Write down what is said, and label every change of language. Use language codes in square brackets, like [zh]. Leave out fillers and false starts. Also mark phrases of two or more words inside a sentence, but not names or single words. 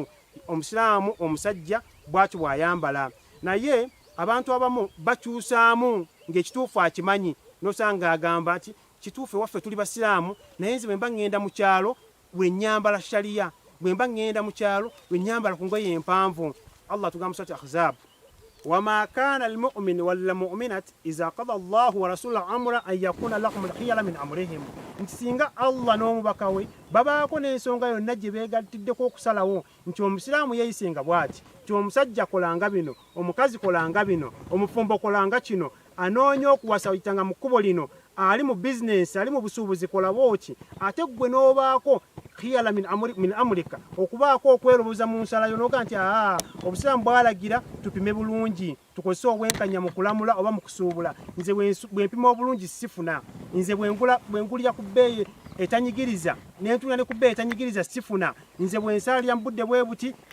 [lg] Omusiraamu omusajja bw'atyo bw'ayambala naye abantu abamu bakyusaamu ng'ekituufu akimanyi n'osanga agamba nti kituufu ewaffe tuli basiraamu naye nze bwe mba ŋŋenda mu kyalo bwe nnyambala shaliya bwe mba ŋŋenda mu kyalo bwe nnyambala ku ngoye empanvu. [ar] Allah tugamba surati Ahzab وما كان لمؤمن ولا مؤمنة إذا قضى الله ورسوله أمرا أن يكون لهم الخيرة من أمرهم [lg] nti singa Allah n'omubaka we babaako n'ensonga yonna gye beegattiddeko okusalawo nti omusiraamu yeeyisenga bw'ati nti omusajja kolanga bino omukazi kolanga bino omufumbo kolanga kino anoonya okuwasa oyitanga mu kkubo lino ali mu bizinesi ali mu busuubuzi kola bw'oti ate ggwe n'obaako [ar] خيرة من أمرك [lg] okubaako okweroboza mu nsalayo n'oga nti obusiraamu bwalagira tupime bulungi tukozese obwenkanya mu kulamula oba mu kusuubula nze bwe mpima obulungi sifuna nze bwe ngulira ku bbeeyi etanyigiriza n'entula ne ku bbeeyi etanyigiriza sifuna nze bwe nsaalira mu budde bwe buti